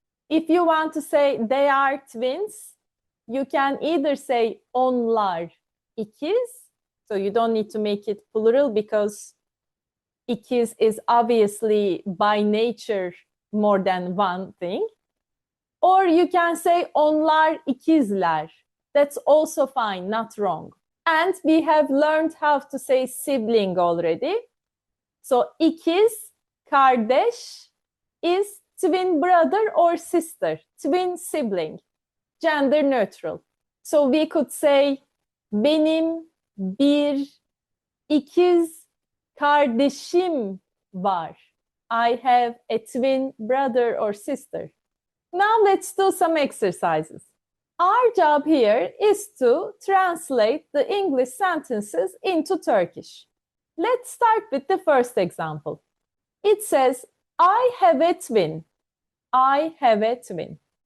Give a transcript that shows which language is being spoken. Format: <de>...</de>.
<en>If you want to say they are twins, you can either say</en> <tr>onlar ikiz,</tr> <en>so you don't need to make it plural because ikiz is obviously by nature more than one thing. Or you can say</en> <tr>onlar ikizler.</tr> <en>That's also fine, not wrong. And we have learned how to say sibling already. So ikiz, kardeş is twin brother or sister, twin sibling, gender neutral. So we could say</en> <tr>benim bir ikiz kardeşim var.</tr> <en>I have a twin brother or sister. Now let's do some exercises. Our job here is to translate the English sentences into Turkish. Let's start with the first example. It says, I have a twin. I have a twin.</en>